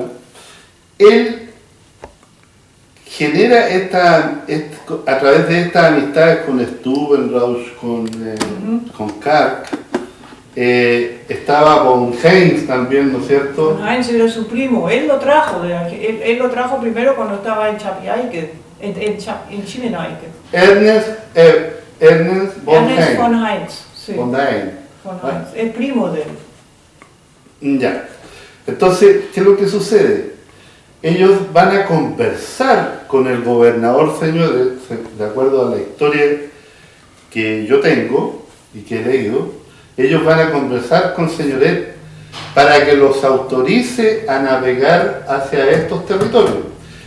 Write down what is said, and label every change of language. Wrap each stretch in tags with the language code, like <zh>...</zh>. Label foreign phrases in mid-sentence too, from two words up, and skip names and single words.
<es>Él genera a través de estas amistades con Stubenrauch, con Kark, estaba con Heinz también, ¿no es cierto? Heinz era su primo, él lo trajo él lo trajo primero cuando estaba en Chapiaique, en Chimenaique. Ernest von Ernest Heinz. von Heinz, sí. Von Heinz. Von Heinz, el primo de él. Ya. Entonces, ¿qué es lo que sucede? Ellos van a conversar con el gobernador Señores, de acuerdo a la historia que yo tengo y que he leído. Ellos van a conversar con Señoret para que los autorice a navegar hacia estos territorios.</es>